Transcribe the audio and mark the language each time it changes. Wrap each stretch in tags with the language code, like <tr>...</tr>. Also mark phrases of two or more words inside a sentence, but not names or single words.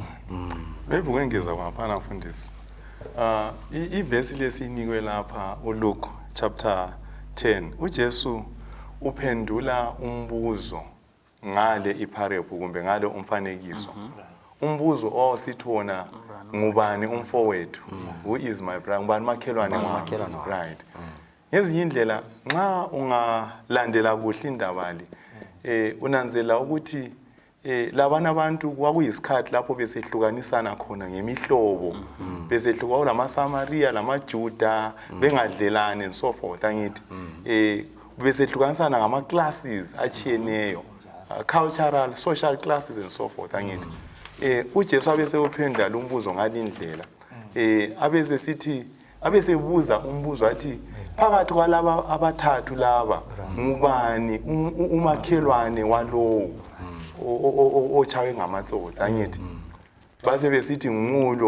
<nd>maybe kwengeza kwaphana mfundisi ivesi lesinikwe lapha uLuke chapter 10 uJesu uphendula umbuzo ngale iparable kumbe ngale umfanekiso umbuzo osithona ngubani umfowethu</nd> <en>who is my brother</en> <nd>ngubani makhelwane wami right ngezinye indlela nxa ungalandela kuhle indaba le unanzela ukuthi labana abantu kwakuyisikhathi lapho besehlukanisana khona ngemihlobo besehluka lamaSamaria lamaJuda bengadlelani</nd> <en>and so forth</en> <nd>angithi besehlukanisana ngama classes achiyeneyo</nd> <en>cultural social classes and so forth</en> <nd>angithi uJesu abese uphendula umbuzo ngalindlela abesebuza umbuzo athi phakathi kwalaba abathathu laba ngubani umakhelwane walowo ochawe ngamatsotsi angithi base besithi ngulo</nd>